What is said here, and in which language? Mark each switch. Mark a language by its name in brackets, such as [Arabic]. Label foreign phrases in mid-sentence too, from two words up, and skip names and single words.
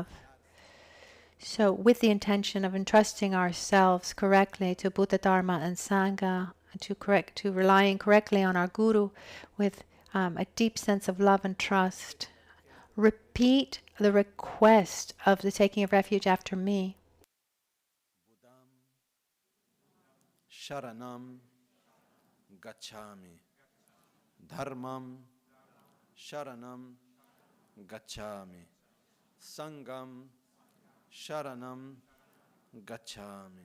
[English] So with the intention of entrusting ourselves correctly to Buddha, Dharma, and Sangha, to relying correctly on our Guru with a deep sense of love and trust, repeat the request of the taking of refuge after me. [Sanskrit] Buddham Sharanam Gacchami. Dharmam Sharanam Gacchami. Sangam Sharanam Gacchami.